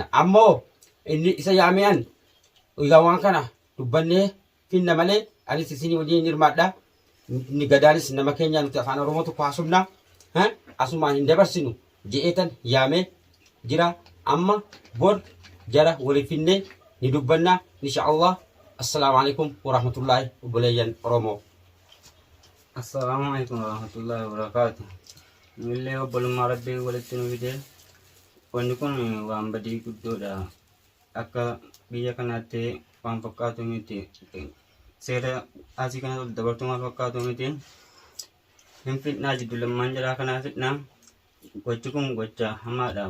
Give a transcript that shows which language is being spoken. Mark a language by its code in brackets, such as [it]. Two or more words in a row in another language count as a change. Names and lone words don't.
[om] Ammoo inni isa yaameen egaa waan kana dubbannee finna malee anis isinii waliin hirmaadha. Ni gadaanis nama keenya nuti afaan Oromoo tokko haasofna asumaan hin dabarsinu je'eetan yaamee jira. Amma bor jara waliif finnee ni dubbanna [ar] إن شاء الله. السلام عليكم ورحمة الله وبركاته Oromoo. السلام عليكم ورحمة الله وبركاته. [om] Millee obbolummaa rabbii walitti nu fide wanni kun waan badii guddoodha. Akka biyya kanaatti waan fakkaatu miti. Seera asii kana ol dabartumaa fakkaatu miti. Hin fidnaa jiddu lammaan jalaa kanaa fidnaa. Gochi kun gocha hamaadha.